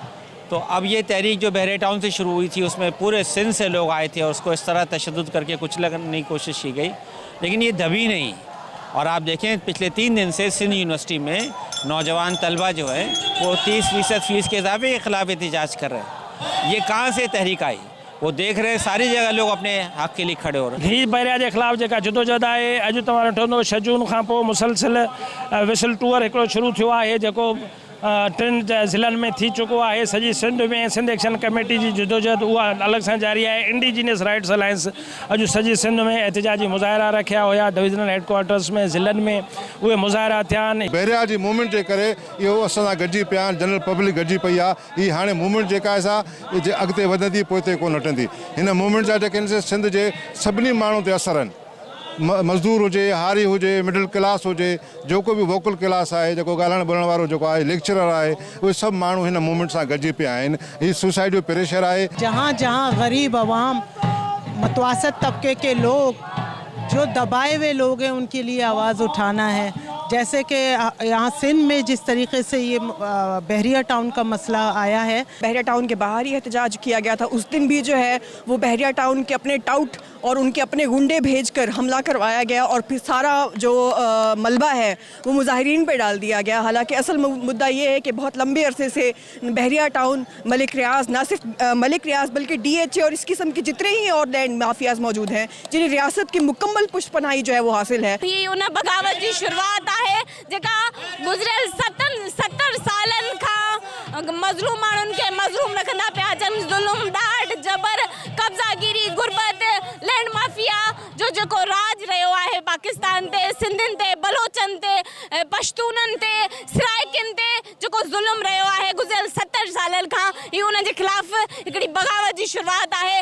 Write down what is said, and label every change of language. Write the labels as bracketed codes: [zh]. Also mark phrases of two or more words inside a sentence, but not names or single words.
[ur] تو اب یہ تحریک جو بحریہ ٹاؤن سے شروع ہوئی تھی، اس میں پورے سندھ سے لوگ آئے تھے اور اس کو اس طرح تشدد کر کے کچھ لگنے کی کوشش کی گئی، لیکن یہ دبی نہیں. اور آپ دیکھیں پچھلے 3 دن سے سندھ یونیورسٹی میں نوجوان طلبہ جو ہے وہ 30% فیس کے اضافے کے خلاف احتجاج کر رہے ہیں. یہ کہاں سے تحریک آئی? وہ دیکھ رہے ہیں ساری جگہ لوگ اپنے حق کے لیے کھڑے ہو رہے ہیں. [sd] ही बैरिया के ख़िलाफ़ जेका जदोजहद आहे अॼु तव्हां ॾिठो हूंदो 6 जून खां पोइ मुसलसिल विसल टूर हिकिड़ो शुरू थियो आहे जेको 3 ज़िलनि में थी चुको आहे। सॼी सिंध में सिंध एक्शन कमेटी जी जदोजहद उहा अलॻि सां जारी आहे। इंडिजीनियस राइट्स अलायंस अॼु सॼी सिंध में एहतिजाजी मुज़ाहिरा रखिया हुया। [en] divisional headquarters [sd] में ज़िलनि में उहे मुज़ाहिरा थिया आहिनि। बहरिया जी मूवमेंट जे करे इहो असां सां गॾिजी पिया आहिनि, [en] general public [sd] गॾिजी पई आहे। हीअ हाणे मूवमेंट जेका आहे सा अॻिते वधंदी पोइ कोन हटंदी। हिन मूवमेंट जा जेके सिंध जे सभिनी माण्हुनि ते असर आहिनि, मज़दूर हुजे, हारी हुजे, [en] middle class [sd] हुजे, [ur] جو کو بھی [en] vocal class [sd] है, जो ॻाल्हाइण ॿोलण वारो जेको आहे, लेक्चरर आहे, उहे सभु माण्हू हिन मूवमेंट सां गॾिजी पिया आहिनि। हीअ सुसाइड जो प्रेशर आहे। [ur] جہاں جہاں غریب عوام، متوسط طبقے کے لوگ، جو دبائے ہوئے لوگ ہیں، ان کے لیے آواز اٹھانا ہے. جیسے کہ یہاں سندھ میں جس طریقے سے یہ بحریہ ٹاؤن کا مسئلہ آیا ہے, بحریہ ٹاؤن کے باہر ہی احتجاج کیا گیا تھا۔ اس دن بھی جو ہے وہ بحریہ ٹاؤن کے اپنے ٹاؤٹ اور ان کے اپنے غنڈے بھیج کر حملہ کروایا گیا اور پھر سارا جو ملبہ ہے وہ مظاہرین پہ ڈال دیا گیا. حالانکہ اصل مدعا یہ ہے کہ بہت لمبے عرصے سے بحریہ ٹاؤن، ملک ریاض، نہ صرف ملک ریاض بلکہ DHA اور اس قسم کے جتنے ہی اور [en] land mafias [ur] موجود ہیں جنہیں ریاست کی مکمل پشپنائی جو ہے وہ حاصل ہے. یہ ان بغاوت کی شروعات ہے [sd] जेका गुज़रियल 70 सालन खां मज़लूम माण्हुनि खे मज़लूम रखंदा पिया अचनि। ज़ुल्म, डांट, जबर, कब्ज़ागिरी, गुरबत, [en] land mafia [sd] जो जेको राज रहियो आहे पाकिस्तान ते, सिंधियुनि ते, बलोचनि ते, पश्तूननि ते, सराइकियुनि ते जेको ज़ुल्म रहियो आहे गुज़रियल 70 सालनि खां, इहो उन जे ख़िलाफ़ हिकिड़ी बगावत जी शुरुआत आहे।